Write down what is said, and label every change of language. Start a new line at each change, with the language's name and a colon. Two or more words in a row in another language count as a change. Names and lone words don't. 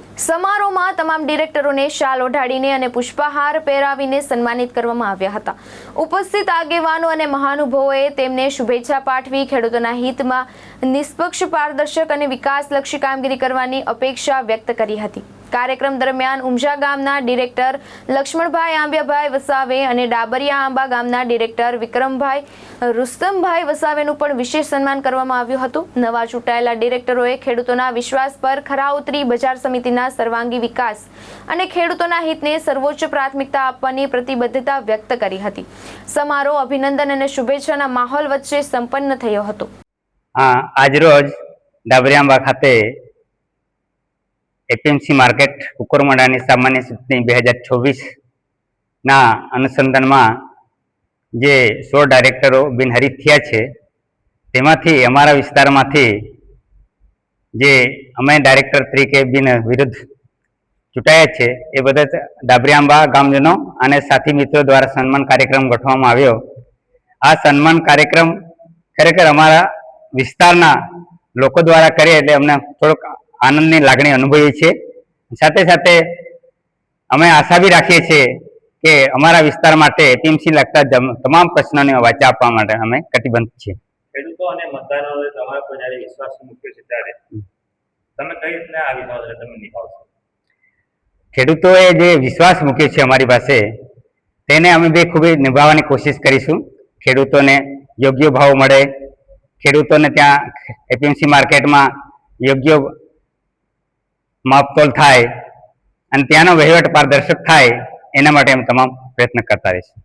Gujarati: સમારોહમાં તમામ ડિરેક્ટરોને શાલ ઓઢાડીને અને પુષ્પહાર પહેરાવીને સન્માનિત કરવામાં આવ્યા હતા। ઉપસ્થિત આગેવાનો અને મહાનુભાવોએ તેમને શુભેચ્છા પાઠવી ખેડૂતોના હિતમાં નિષ્પક્ષ, પારદર્શક અને વિકાસલક્ષી કામગીરી કરવાની અપેક્ષા વ્યક્ત કરી હતી। કાર્યક્રમ દરમિયાન ઉમજા ગામના ડિરેક્ટર લક્ષ્મણભાઈ આંબિયાભાઈ વસાવે અને ડાબરિયા આંબા ગામના ડિરેક્ટર વિક્રમભાઈ રુસ્તમભાઈ વસાવેનું પણ વિશેષ સન્માન કરવામાં આવ્યું હતું। નવા ચૂંટાયેલા ડિરેક્ટરોએ ખેડૂતોના વિશ્વાસ પર ખરા ઉતરી બજાર સમિતિના સર્વાંગી વિકાસ અને ખેડૂતોના હિતને સર્વોચ્ચ પ્રાથમિકતા આપવાની પ્રતિબદ્ધતા વ્યક્ત કરી હતી। સમારોહ અભિનંદન અને શુભેચ્છાના માહોલ વચ્ચે સંપન્ન થયો હતો। આજરોજ ડાબરિયા આંબા ખાતે એપીએમસી માર્કેટ કુકરમુંડાની સામાન્ય ચૂંટણી 2026 ના અનુસંધાનમાં જે 16 ડાયરેક્ટરો બિનહરીફ થયા છે તેમાંથી અમારા વિસ્તારમાં જે અમે ડાયરેક્ટર તરીકે બિન વિરુદ્ધ ચૂંટાયા છે એ બધા ડાબરિયા આંબા ગામજનો અને સાથી મિત્રો દ્વારા સન્માન કાર્યક્રમ ગોઠવામાં આવ્યો। આ સન્માન કાર્યક્રમ ખરેખર અમારા વિસ્તારના લોકો દ્વારા કરે એટલે અમને થોડોક આનંદની લાગણી અનુભવી છે। સાથે સાથે અમે આશા ભી રાખીએ છીએ કે અમારા વિસ્તાર માટે એપીએમસી લગતા તમામ પ્રશ્નોને વાચા આપવા માટે અમે કટિબદ્ધ છીએ। ખેડૂતો અને મતદારોએ તમારા પર જ્યારે વિશ્વાસ મૂક્યો છે ત્યારે તમે કઈ રીતના આ વિશ્વાસને તમે નિભાવશો? ખેડૂતોએ જે વિશ્વાસ મૂક્યો છે અમારી પાસે તેને અમે બે ખૂબ નિભાવવાની કોશિશ કરીશું। ખેડૂતોને યોગ્ય ભાવ મળે, ખેડૂતોને ત્યાં એપીએમસી માર્કેટમાં યોગ્ય માપતોલ થાય અને ત્યાંનો વહીવટ પારદર્શક થાય એના માટે અમે તમામ પ્રયત્ન કરતા રહીશું।